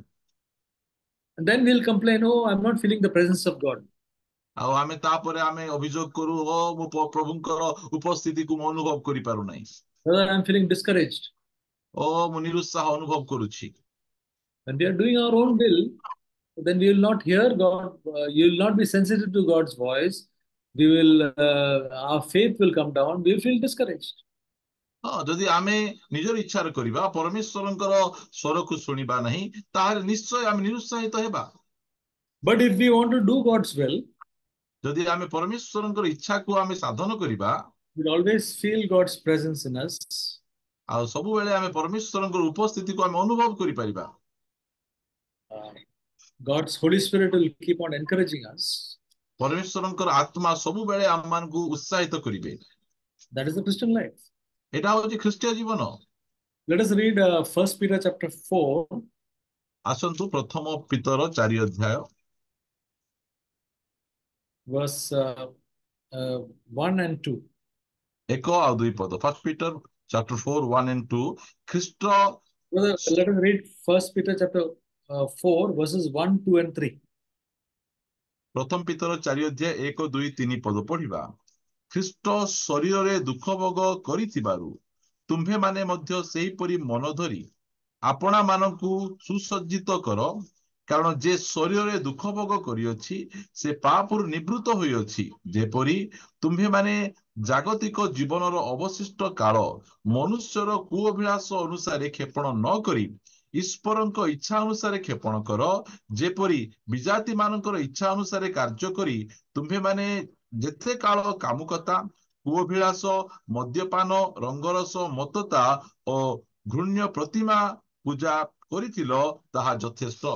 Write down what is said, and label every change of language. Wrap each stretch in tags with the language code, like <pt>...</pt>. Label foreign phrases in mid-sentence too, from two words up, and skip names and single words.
<en>And then we'll complain, oh, I'm not feeling the presence of God.</en> <or>ଆଉ ଆମେ ତାପରେ ଆମେ ଅଭିଯୋଗ କରୁ, ମୁଁ ପ୍ରଭୁଙ୍କର ଉପସ୍ଥିତିକୁ ମୁଁ ଅନୁଭବ କରିପାରୁନାହିଁ,</or> <en>Whether I'm feeling discouraged.</en> <or>ମୁଁ ନିରୁତ୍ସାହ ଅନୁଭବ କରୁଛି।</or> <en>When we are doing our own will, then we will not hear God. You will not be sensitive to God's voice. Our faith will come down. We will feel discouraged.</en> <or>ହଁ, ଯଦି ଆମେ ନିଜର ଇଚ୍ଛାରେ କରିବା, ପରମେଶ୍ୱରଙ୍କର ସ୍ୱରକୁ ଶୁଣିବା ନାହିଁ, ତାହେଲେ ନିଶ୍ଚୟ ଆମେ ନିରୁତ୍ସାହିତ ହେବା।</or> <en>But if we want to do God's will,</en> <or>ଯଦି ଆମେ ପରମେଶ୍ୱରଙ୍କର ଇଚ୍ଛାକୁ ଆମେ ସାଧନ କରିବା,</or> <en>we'll always feel God's presence in us.</en> <or>ଆଉ ସବୁବେଳେ ଆମେ ପରମେଶ୍ୱରଙ୍କର ଉପସ୍ଥିତିକୁ ଆମେ ଅନୁଭବ କରିପାରିବା।</or> <en>God's Holy Spirit will keep on encouraging us.</en> <or>ପରମେଶ୍ୱରଙ୍କର ଆତ୍ମା ସବୁବେଳେ ଆମମାନଙ୍କୁ ଉତ୍ସାହିତ କରିବେ।</or> <en>That is the Christian life.</en> <or>ଏଇଟା ହଉଛି ଖ୍ରୀଷ୍ଟୀୟ ଜୀବନ।</or> <en>Let us read 1 Peter chapter 4.</en> <or>ଆସନ୍ତୁ ପ୍ରଥମ ପିତର 4 ଅଧ୍ୟାୟ</or> <en>verse 1 and 2.</en> <or>1 ଆଉ 2 ପଦ।</or> <en>1 Peter chapter 4 1 and 2।</en> <or>ଖ୍ରୀଷ୍ଟ</or> <en>Let us read 1 Peter chapter 4 verses 1, 2 and 3.</en> <or>ପ୍ରଥମ ପିତର 4 ଅଧ୍ୟାୟ 1 2 3 ପଦ ପଢିବା। ଖ୍ରୀଷ୍ଟ ଶରୀରରେ ଦୁଃଖ ଭୋଗ କରିଥିବାରୁ ତୁମ୍ଭେମାନେ ମଧ୍ୟ ସେହିପରି ମନ ଧରି ଆପଣା ମାନଙ୍କୁ ସୁସଜ୍ଜିତ କର, କାରଣ ଯେ ଶରୀରରେ ଦୁଃଖ ଭୋଗ କରିଅଛି ସେ ପାପରୁ ନିବୃତ୍ତ ହୋଇଅଛି, ଯେପରି ତୁମ୍ଭେମାନେ ଜାଗତିକ ଜୀବନର ଅବଶିଷ୍ଟ କାଳ ମନୁଷ୍ୟର କୁଅଭିଳାଷ ଅନୁସାରେ କ୍ଷେପଣ ନ କରି ଈଶ୍ୱରଙ୍କ ଇଚ୍ଛା ଅନୁସାରେ କ୍ଷେପଣ କର, ଯେପରି ବିଜାତି ମାନଙ୍କର ଇଚ୍ଛା ଅନୁସାରେ କାର୍ଯ୍ୟ କରି ତୁମ୍ଭେମାନେ ଯେତେ କାଳ କାମୁକତା, କୁଅଭିଳାଷ, ମଦ୍ୟପାନ, ରଙ୍ଗରସ, ମତ୍ତତା ଓ ଘୃଣ୍ୟ ପ୍ରତିମା ପୂଜା କରିଥିଲ, ତାହା ଯଥେଷ୍ଟ।</or>